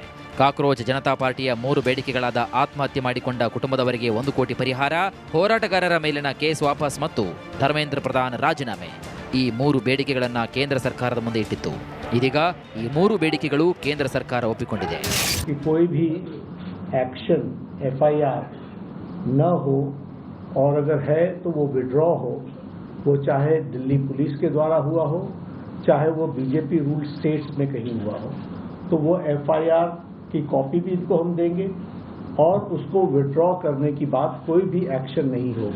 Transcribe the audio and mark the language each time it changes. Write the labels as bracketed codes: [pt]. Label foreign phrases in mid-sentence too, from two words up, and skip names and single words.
[kn] ಕಾಕ್ರೋಚ್ ಜನತಾ ಪಾರ್ಟಿಯ 3 ಬೇಡಿಕೆಗಳಾದ ಆತ್ಮಹತ್ಯೆ ಮಾಡಿಕೊಂಡ ಕುಟುಂಬದವರಿಗೆ 1 ಕೋಟಿ ಪರಿಹಾರ, ಹೋರಾಟಗಾರರ ಮೇಲಿನ ಕೇಸ್ ವಾಪಸ್ ಮತ್ತು ಧರ್ಮೇಂದ್ರ ಪ್ರಧಾನ್ ರಾಜೀನಾಮೆ, ಈ 3 ಬೇಡಿಕೆಗಳನ್ನು ಕೇಂದ್ರ ಸರ್ಕಾರದ ಮುಂದೆ ಇಟ್ಟಿತ್ತು. ಇದೀಗ ಈ 3 ಬೇಡಿಕೆಗಳು ಕೇಂದ್ರ ಸರ್ಕಾರ ಒಪ್ಪಿಕೊಂಡಿದೆ. [hi] कोई भी एक्शन FIR न हो और अगर है तो वो विड्रॉ हो, वो चाहे दिल्ली पुलिस के द्वारा हुआ हो, चाहे वो बीजेपी [en] rule states [hi] में कहीं हुआ हो, तो वो FIR की कॉपी भी इनको हम देंगे और उसको विड्रॉ करने की बात कोई भी एक्शन नहीं होगा.